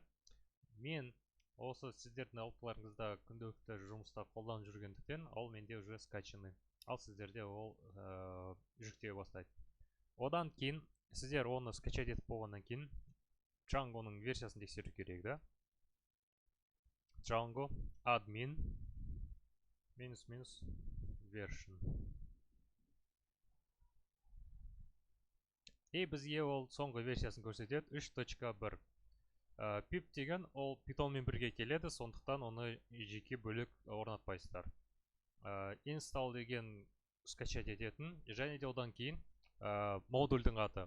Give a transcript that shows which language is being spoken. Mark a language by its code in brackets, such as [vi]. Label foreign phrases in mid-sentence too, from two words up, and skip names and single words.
[kk] Мен осы сіздердің ауыттыларыңызда күнделікті жұмыста қолданып жүргендіктен, ол менде [ru] уже скачаны. [kk] Ал сіздерде ол жүктеу бастайды. Одан кейін сіздер оны скачать етіп болғаннан кейін Django-ның версиясын тексеру керек, да? [en] Django admin -version. [kk] И бізге ол соңғы версиясын көрсетеді 3.1. Pip деген ол Python-мен бірге келеді, сондықтан оны жеке бөлік орнатпайсыздар. Install деген скачать ететін, және де одан кейін модульдің аты.